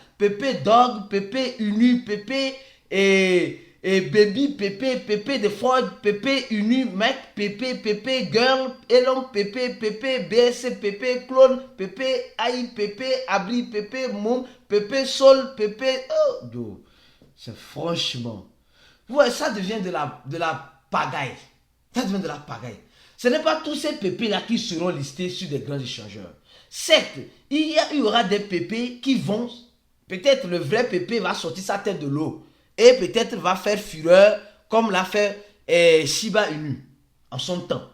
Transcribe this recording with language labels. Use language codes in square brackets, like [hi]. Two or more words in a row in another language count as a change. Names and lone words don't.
[fr] PP Dog, PP Unu, PP et Baby PP de Ford, PP Unu, Mec, PP Girl, Elon, PP BS, PP Clone, PP AI, PP Abli, PP Moum, PP Sol, PP. Oh, c'est franchement. Ouais, ça devient de la pagaille. Ça devient de la pagaille. Ce n'est pas tous ces PP-là qui seront listés sur des grands échangeurs. Certes, il y aura des PP qui vont, peut-être le vrai PP va sortir sa tête de l'eau et peut-être va faire fureur comme l'a fait Shiba Inu en son temps.